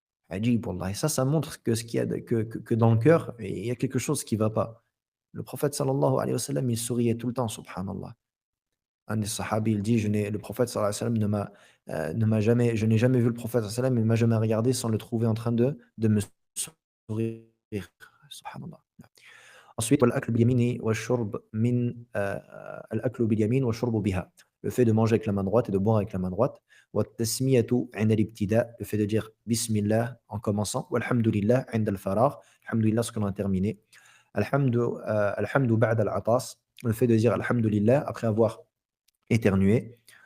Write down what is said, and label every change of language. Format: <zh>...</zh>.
<fr>Ajib, wallah. Et ça montre que ce qu'il y a que dans le cœur, il y a quelque chose qui ne va pas. Le prophète sallallahu alayhi wa sallam, il souriait tout le temps, subhanallah. Un des sahabis, il dit, le prophète sallallahu alayhi wa sallam ne m'a jamais, je n'ai jamais vu le prophète sallallahu alayhi wa sallam, il ne m'a jamais regardé sans le trouver en train de me sourire. Subhanallah.</fr> <ar>Ensuite, والأكل باليمين والشرب من الأكل باليمين والشرب بها.</ar> <fr>Le fait de manger avec la main droite et de boire avec la main droite.</fr> <ar>والتسمية عند الابتداء,</ar> <fr>le fait de dire Bismillah en commençant.</fr> <ar>والحمدلله عند الفراغ,</ar> <fr>alhamdulillah lorsqu'on a terminé.</fr> <ar>الحمد بعد العطاس,</ar> <fr>le fait de dire Alhamdulillah après avoir éternué.</fr>